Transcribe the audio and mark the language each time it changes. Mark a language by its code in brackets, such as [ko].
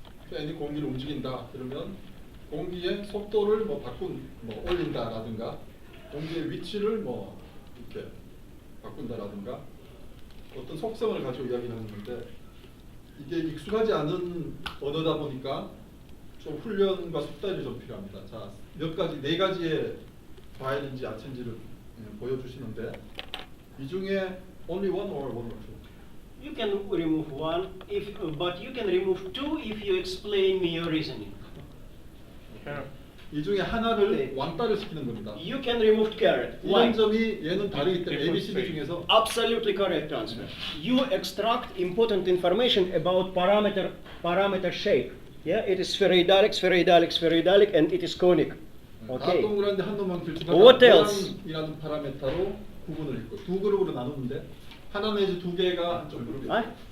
[ko] 팬이 공기를 움직인다. 그러면 공기의 속도를 뭐 올린다라든가 공기의 위치를 뭐 이렇게 바꾼다라든가 어떤 속성을 가지고 이야기를 하는 건데 이게 익숙하지 않은 언어다 보니까 좀 훈련과 숙달이 좀 필요합니다. 자, 네 가지의 과일인지 야채인지를 보여주시는데 이 중에 [en] only one or two? You can remove one, but you can remove two if you explain me your reasoning. [ko] 이 중에 하나를 왕따를 시키는 겁니다. [en] You can remove carrot. [ko] 이런 점이 얘는 다르기 때문에 ABCD 중에서 [en] Absolutely correct answer. You extract important information about parameter shape. Yeah, it is spheroidalic, and it is conic. [ko] 다 [en] Okay. [ko] 동그란데 한 놈만 길쭉하다. [en] What else? [ko] 모양이라는 파라메타로 구분을 했고 두 그룹으로 나누는데 하나 내지 두 개가 한쪽 그룹이 있어요.